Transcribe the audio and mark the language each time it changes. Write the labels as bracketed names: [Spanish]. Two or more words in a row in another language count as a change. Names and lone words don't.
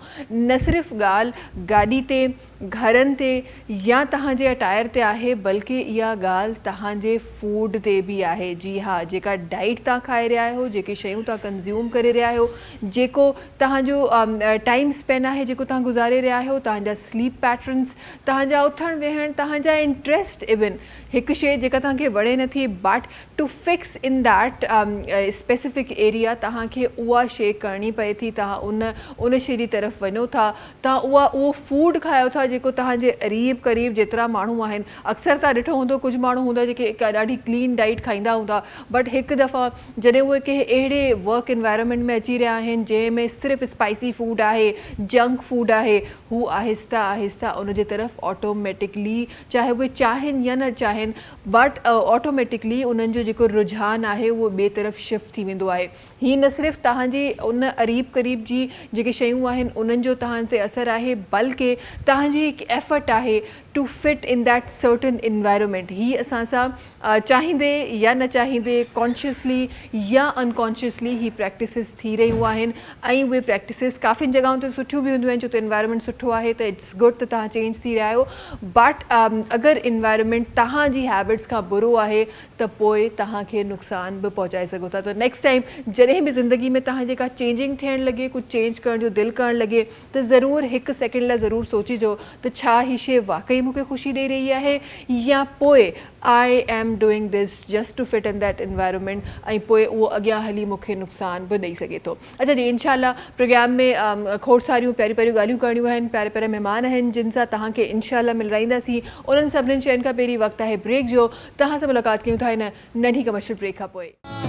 [Sindhi] न सिर्फ़ु ॻाल्हि गाॾी ते, घरनि ते या तव्हांजे अटायर ते आहे, बल्कि इहा ॻाल्हि तव्हांजे फूड ते बि आहे। जी हा, जेका डाइट तव्हां खाए रहिया आहियो, जेके शयूं तव्हां कंज़्यूम करे रहिया आहियो, जेको तव्हांजो [English] time spend [Sindhi] आहे जेको तव्हां गुज़ारे रहिया आहियो, तव्हांजा [English] sleep patterns, [Sindhi] तव्हांजा उथणु वेहणु, तव्हांजा इंट्रस्ट, इवन हिकु शइ जेका तव्हांखे वणे नथी [English] but to fix in that specific area [Sindhi] तव्हांखे उहा शइ करणी पए थी, तव्हां उन शइ जी तरफ़ वञो था, तव्हां उहो फूड खायो था जेको तव्हांजे क़रीब जेतिरा माण्हू आहिनि। अक्सर तव्हां ॾिठो हूंदो कुझु माण्हू हूंदा जेके ॾाढी [English] clean diet [Sindhi] खाईंदा हूंदा, बट हिकु दफ़ा जॾहिं उहे कंहिं अहिड़े [English] work environment [Sindhi] में अची रहिया आहिनि जंहिंमें सिर्फ़ु [English] spicy food [Sindhi] आहे, [English] junk food [Sindhi] आहे, हू आहिस्ता आहिस्ता उन जे तरफ़ ऑटोमेटिकली, चाहे उहे चाहिनि या न चाहिनि, [English] but automatically [Sindhi] उन्हनि जो जेको रुझान आहे उहो ॿिए तरफ़ शिफ्ट थी वेंदो आहे। हीअ न सिर्फ़ु तव्हांजी उन क़रीब जी जेके शयूं आहिनि उन्हनि जो तव्हां ते असरु आहे, बल्कि तव्हांजी हिकु एफर्ट आहे [English] to fit in that certain environment. [Sindhi] हीअ असां सां चाहींदे या न चाहींदे, कॉन्शियसली या अनकॉन्शियसली ही प्रैक्टिसिस थी रहियूं आहिनि ऐं उहे प्रैक्टिसिस काफ़ियुनि जॻहियुनि ते सुठियूं बि हूंदियूं आहिनि, छो त इन्वायरमेंट सुठो आहे त [English] it's good [Sindhi] त तव्हां चेंज थी रहिया आहियो। बट अगरि इन्वायरमेंट तव्हांजी हैबिट्स खां बुरो आहे त पोइ तव्हांखे नुक़सान बि पहुचाए सघो था। त [English] next time [Sindhi] जॾहिं बि ज़िंदगी में तव्हांजे का चेंजिंग थियणु लॻे, कुझु चेंज करण जो दिलि करणु लॻे, त ज़रूरु हिकु सेकेंड लाइ ज़रूरु सोचिजो त छा ही शइ वाक़ई मूंखे ख़ुशी ॾेई रही आहे या पोइ [English] I am doing this just to fit in that environment [Sindhi] ऐं पोइ उहो अॻियां हली मूंखे नुक़सान बि ॾेई सघे थो। अच्छा जी, इनशाला प्रोग्राम में खोड़ सारियूं प्यारियूं ॻाल्हियूं करणियूं आहिनि, प्यारे महिमान आहिनि जिन सां तव्हांखे इनशाला मिलाईंदासीं। उन्हनि सभिनीनि शयुनि खां पहिरीं वक़्तु आहे ब्रेक जो। तव्हां सां मुलाक़ात कयूं था हिन नंढी [English] commercial break [Sindhi] खां पोइ।